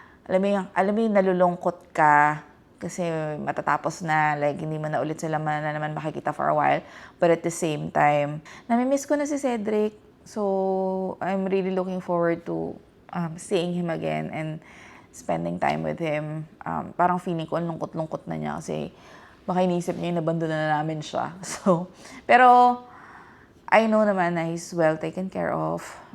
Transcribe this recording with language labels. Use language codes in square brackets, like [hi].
[tl] Alam mo yung nalulungkot ka kasi matatapos na, like, hindi mo na ulit sila na naman makikita [en] for a while. But at the same time, [tl] namimiss ko na si Cedric. [en] So, I'm really looking forward to seeing him again and spending time with him. [tl] Parang feeling ko, ang lungkot-lungkot na niya kasi baka iniisip niya yung nabandon na namin siya. [en] So, pero I know naman na he's well taken care of.